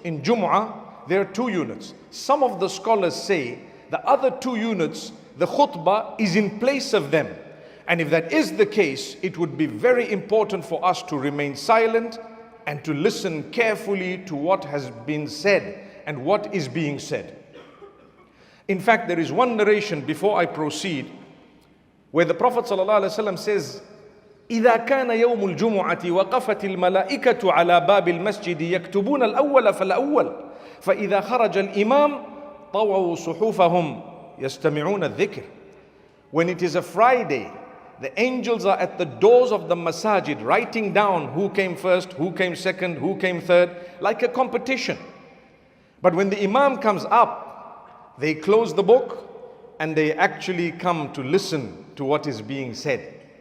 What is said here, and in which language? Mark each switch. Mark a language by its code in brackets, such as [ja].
[en] In Jum'ah, there are 2 units. Some of the scholars say the other 2 units, the khutbah is in place of them. And if that is the case, it would be very important for us to remain silent and to listen carefully to what has been said and what is being said. In fact, there is one narration before I proceed where the Prophet ﷺ says, [ar] إذا كان يوم الجمعة وقفت الملائكة على باب المسجد يكتبون الأول فالأول فإذا خرج الإمام طووا صحفهم يستمعون الذكر. [en] When it is a Friday, the angels are at the doors of the masajid writing down who came first, who came second, who came third, like a competition. But when the imam comes up, they close the book and they actually come to listen to what is being said.